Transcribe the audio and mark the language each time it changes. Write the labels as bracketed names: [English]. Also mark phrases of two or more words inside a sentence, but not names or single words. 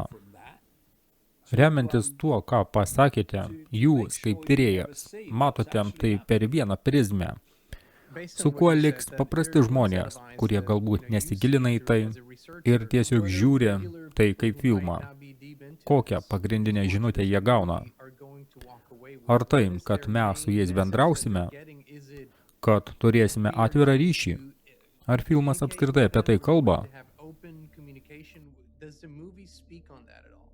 [Lithuanian] Remiantis tuo, ką pasakėte, jūs, kaip tyrėjas, matote tai per vieną prizmę, su kuo liks paprasti žmonės, kurie galbūt nesigilina į tai ir tiesiog žiūri tai kaip filmą. Kokią pagrindinę žinutę jie gauna? Ar tai, kad mes su jais bendrausime, kad turėsime atvirą ryšį? Ar filmas apskritai apie tai kalba? [English] Does the movie speak on that at all?